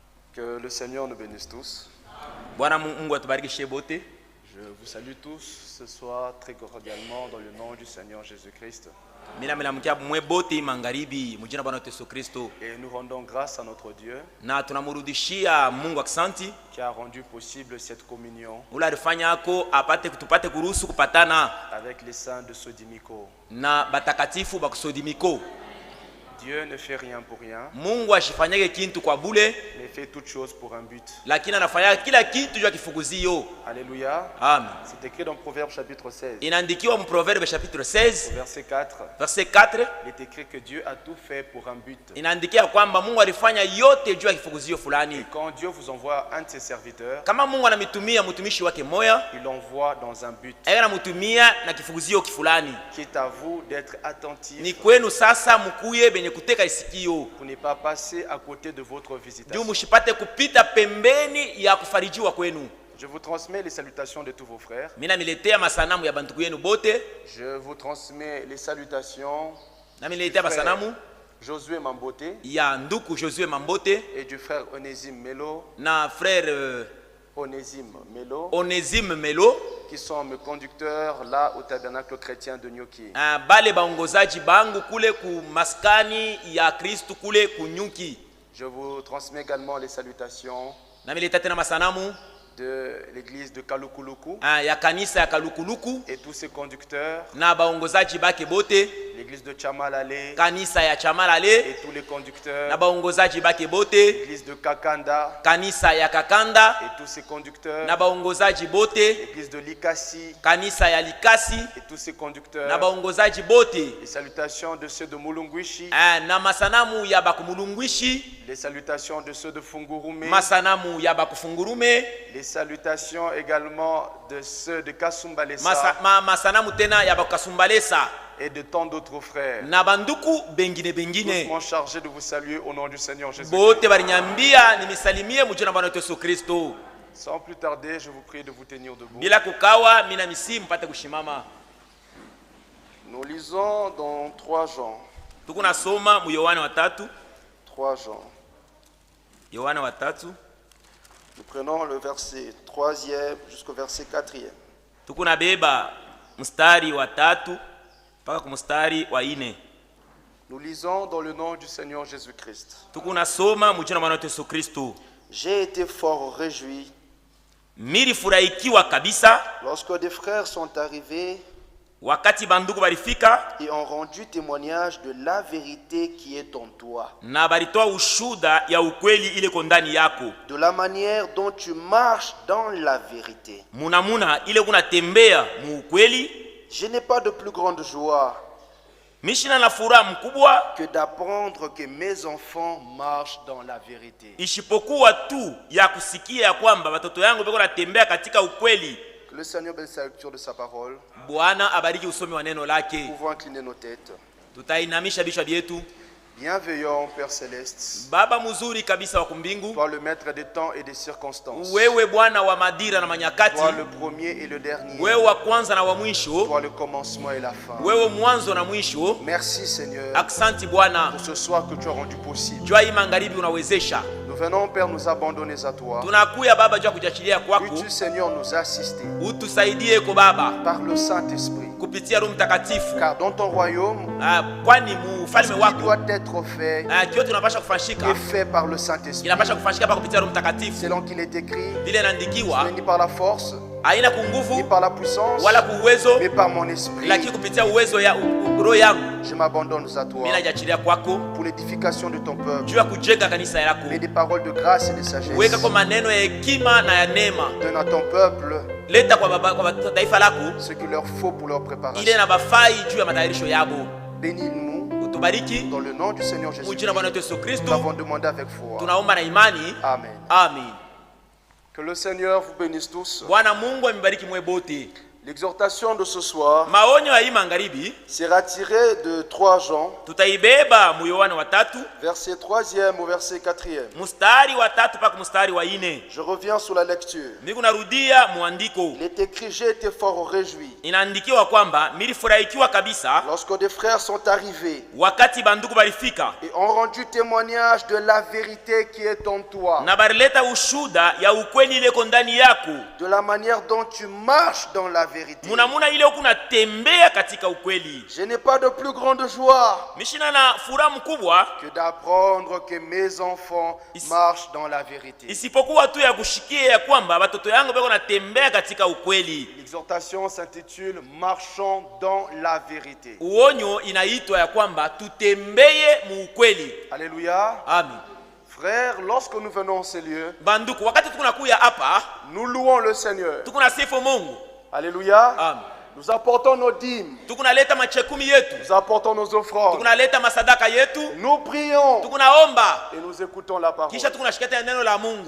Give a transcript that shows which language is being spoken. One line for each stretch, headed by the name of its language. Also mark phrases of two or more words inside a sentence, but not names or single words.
French: Que le Seigneur nous bénisse tous.
Swahili: Bwana Mungu atubarikishe bote.
French: Je vous salue tous ce soir très cordialement dans le nom du Seigneur Jésus-Christ.
Swahili: Mina melamukia mwe bote magharibi mjina Bwana Yesu Kristo.
French: Et nous rendons grâce à notre Dieu
Swahili: Na tunamrudishia Mungu aksanti
French: qui a rendu possible cette communion
Swahili: ula alifanya yako apate kutupate kuruhusu kupatana
French: avec les saints de Sodimiko.
Swahili: na batakatifu bakusodimiko.
French: Dieu ne fait rien pour rien,
Swahili: Mungu ashifanyage kintu kwa bule,
French: mais fait toutes choses pour un but.
Swahili: lakini anafanya kila kitu juu ya kifuguzio.
French: Alléluia. Amen. C'est écrit dans Proverbe chapitre 16.
Swahili: Inaandikiwa mu Proverbe chapitre 16
French: Verset 4.
Swahili: verset 4,
French: Il est écrit que Dieu a tout fait pour un but.
Swahili: inaandikia kwamba Mungu alifanya yote juu ya kifuguzio
French: Et
Swahili: fulani.
French: quand Dieu vous envoie un de ses serviteurs,
Swahili: Kama Mungu anamitumia mtumishi wake moya,
French: il l'envoie dans un but
Swahili: anamutumia na kifuguzio kifulani.
French: qui est à vous d'être attentif
Swahili: Ni kwenu sasa mukuye benye kuteka isikio
French: pour ne pas passer à côté de votre
Swahili: juu
French: visitation.
Swahili: mushipate kupita pembeni ya kufarijiwa kwenu.
French: Je vous transmets les salutations de tous vos frères.
Swahili: Mina miletea masanamu ya bantuku yenu bote,
French: Je vous transmets les salutations
Swahili: na miletea masanamu
French: Josué Mambote
Swahili: ya nduku Josue Mambote
French: et du frère Onésime Melo,
Swahili: na frère Onésime Melo, Onésime Melo,
French: qui sont mes conducteurs là au tabernacle chrétien de Nyuki.
Swahili: bale baongozaji bangu kule ku maskani ya Kristu kule kunyuki.
French: Je vous transmets également les salutations
Swahili: Na mileta tena masanamu
French: de l'église de Kalukuluku
Swahili: ya kanisa ya Kalukuluku
French: et tous ses conducteurs,
Swahili: na baongozaji bake bote,
French: l'église de Chamalale
Swahili: kanisa ya Chamalale
French: et tous les
Swahili: na
French: conducteurs,
Swahili: baongozaji bake bote,
French: l'église de Kakanda
Swahili: kanisa ya Kakanda
French: et tous ses conducteurs,
Swahili: na baongozaji bote,
French: l'église de Likasi
Swahili: kanisa ya Likasi
French: et tous ses
Swahili: na
French: conducteurs,
Swahili: baongozaji bote,
French: les salutations de ceux de Mulungwishi,
Swahili: na masanamu ya bakumulungwishi,
French: les salutations de ceux de Fungurume,
Swahili: masanamu ya bakufungurume,
French: les salutations également de ceux de Kasumbalesa
Swahili: masanamu tena ya bakasumbalesa
French: et de tant d'autres frères.
Swahili: na banduku bengine
French: Tous
Swahili: bengine
French: m'ont chargé de vous saluer au nom du Seigneur Jésus.
Swahili: bote balinyambia nimisalimie mujina Bwana wetu Yesu Kristo.
French: Sans plus tarder, je vous prie de vous tenir debout.
Swahili: Bila kukawa mina misi mpate kushimama.
French: Nous lisons dans 3 Jean.
Swahili: Tukunasoma mu Yohana 3,
French: 3 Jean.
Swahili: Yohana 3,
French: Nous prenons le verset 3e jusqu'au verset 4e.
Swahili: tukunabeba mstari wa 3 mpaka ku mstari wa 4.
French: Nous lisons dans le nom du Seigneur Jésus-Christ.
Swahili: Tukunasoma mujina Bwana wetu Yesu Kristo.
French: J'ai été fort réjoui
Swahili: Nilifurahikiwa kabisa
French: lorsque des frères sont arrivés
Swahili: wakati banduku balifika
French: et ont rendu témoignage de la vérité qui est en toi,
Swahili: na balitoa ushuda ya ukweli ile ko ndani yako,
French: de la manière dont tu marches dans la vérité.
Swahili: munamuna ile kunatembea mu ukweli.
French: Je n'ai pas de plus grande joie
Swahili: Mishina na furaha mkubwa
French: que d'apprendre que mes enfants marchent dans la vérité.
Swahili: ishipokuwa tu ya kusikia ya kwamba watoto yangu beko natembea katika ukweli.
French: Que le Seigneur bénisse la lecture de sa parole.
Swahili: Bwana abariki usomi wa neno
French: Nous
Swahili: lake.
French: pouvons incliner nos têtes.
Swahili: Tutainamisha vichwa vyetu.
French: Bienveillant Père Céleste,
Swahili: Baba mzuri kabisa wa kumbingu,
French: toi le maître des temps et des circonstances,
Swahili: wewe Bwana wa madira na manyakati,
French: toi le premier et le dernier,
Swahili: wewe wa kwanza na wa mwisho,
French: toi le commencement et la fin.
Swahili: wewe mwanzo na mwisho.
French: Merci Seigneur
Swahili: Aksanti Bwana
French: pour ce soir que tu as rendu possible.
Swahili: jua hii magharibi unawezesha.
French: Nous venons Père nous abandonner à toi.
Swahili: Tunakuya Baba jua kujachilia kwako,
French: Puis-tu Seigneur nous assister
Swahili: utusaidie ko Baba
French: par le Saint-Esprit,
Swahili: kupitia Roho Mtakatifu,
French: car dans ton royaume,
Swahili: kwani mufalme
French: ce qui
Swahili: wako
French: doit être fait
Swahili: kio tunapasha kufanyika
French: est fait par le Saint-Esprit.
Swahili: kinapasha kufanyika pa kupitia Roho Mtakatifu.
French: Selon qu'il est écrit,
Swahili: Vile inaandikiwa,
French: ni par la force,
Swahili: haina
French: ni
Swahili: kunguvu
French: par la puissance,
Swahili: wala kuuwezo,
French: mais par mon esprit.
Swahili: lakini kupitia uwezo ya roho yangu.
French: Je m'abandonne à toi
Swahili: Mimi najachilia kwako
French: pour l'édification de ton peuple.
Swahili: juu ya kujenga kanisa lako.
French: Mais des paroles de grâce et de sagesse.
Swahili: Weka kwa maneno ya hekima na ya neema.
French: Donne à ton peuple
Swahili: Leta kwa baba, kwa taifa lako
French: ce qu'il leur faut pour leur
Swahili: ile
French: préparation.
Swahili: na bafai juu ya matayarisho yabo.
French: Bénis-nous
Swahili: Utubariki
French: dans le nom du Seigneur Jésus.
Swahili: mujina Bwana wetu Yesu
French: Nous
Swahili: Kristo.
French: l'avons demandé avec foi.
Swahili: Tunaomba na imani.
French: Amen.
Swahili: Amen.
French: Que le Seigneur vous bénisse tous.
Swahili: Bwana Mungu amebariki mwe bote.
French: L'exhortation de ce soir
Swahili: maonyo ya hii magharibi
French: sera tirée de 3 Jean,
Swahili: tutaibeba mu Yohana wa 3
French: verset 3e au verset 4e.
Swahili: mstari wa 3 mpaka mstari wa 4.
French: Je reviens sur la lecture.
Swahili: Niko narudia muandiko.
French: Il est écrit: j'ai été fort réjoui
Swahili: Inaandikiwa kwamba nilifurahikiwa kabisa
French: lorsque des frères sont arrivés
Swahili: wakati banduku balifika
French: et ont rendu témoignage de la vérité qui est en toi,
Swahili: na barileta ushuda ya ukweli ile iko ndani yako,
French: de la manière dont tu marches dans la vérité.
Swahili: munamuna ile ukunatembea katika ukweli.
French: Je n'ai pas de plus grande joie
Swahili: Mishina na furaha mkubwa
French: que d'apprendre que mes enfants marchent dans la vérité.
Swahili: isipokuwa tu ya kushikia ya kwamba watoto yangu bako natembea katika ukweli.
French: L'exhortation s'intitule Marchons dans la vérité.
Swahili: Uonyo inaitwa ya kwamba tutembeye mu ukweli.
French: Alléluia. Amen. Frères, lorsque nous venons en ces lieux,
Swahili: Banduku, wakati tukunakuya hapa
French: nous louons le Seigneur.
Swahili: tukunasifu Mungu.
French: Alléluia. Amen. Nous apportons nos dîmes,
Swahili: Tukunaleta machekumi yetu,
French: nous apportons nos offrandes,
Swahili: tukunaleta masadaka yetu,
French: nous prions
Swahili: tukunaomba,
French: et nous écoutons la parole.
Swahili: kisha tukunashikata neno la Mungu.